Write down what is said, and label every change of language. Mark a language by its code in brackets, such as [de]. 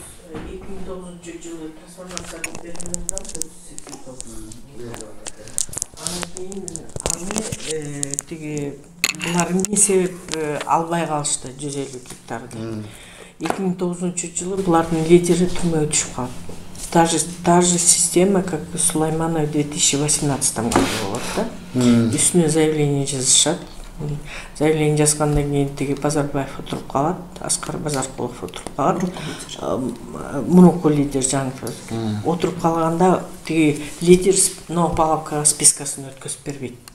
[ky] 2009 жылы трансформация кылып берилген 489. Анан кийин аны тиги булар эмне себеп албай калышты 150 гектарды. 2009 жылы булардын лидери түрмөгө түшүп калат. [ru] Та же система, как и Сулайманов в 2018 году [ky] болот да. Үстүнө заявление жазышат. Заявление жазгандан кийин тиги Базарбаев отуруп калат, Аскар Базаркулов отуруп калат. Мурунку лидер Жаңов отуруп калганда тиги лидер Новопавловка спискасын өткөзүп бербейт.